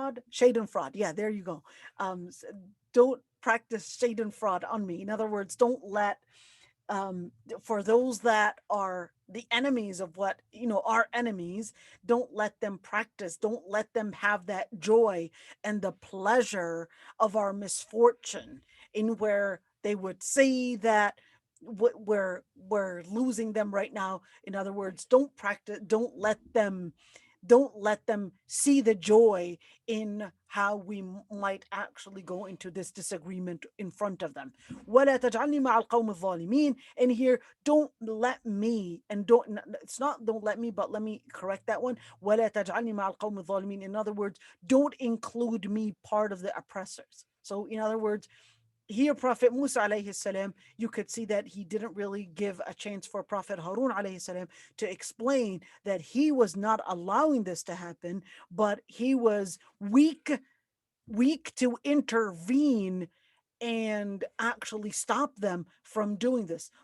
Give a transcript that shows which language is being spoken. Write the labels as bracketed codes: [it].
[en] Shade and fraud. Yeah, there you go. Don't practice shade and fraud on me. In other words, don't let, for those that are the enemies of what, our enemies, don't let them have that joy and the pleasure of our misfortune, in where they would see that we're losing them right now. In other words, don't let them see the joy in how we might actually go into this disagreement in front of them. [ar] ولا تجعلني مع القوم الظالمين. [en] And here, don't let me, and don't, it's not don't let me, but let me correct that one. [ar] ولا تجعلني مع القوم الظالمين. [en] In other words, don't include me part of the oppressors. So in other words, here Prophet Musa alayhi salam, you could see that he didn't really give a chance for Prophet Harun alayhi salam to explain that he was not allowing this to happen, but he was weak to intervene and actually stop them from doing this.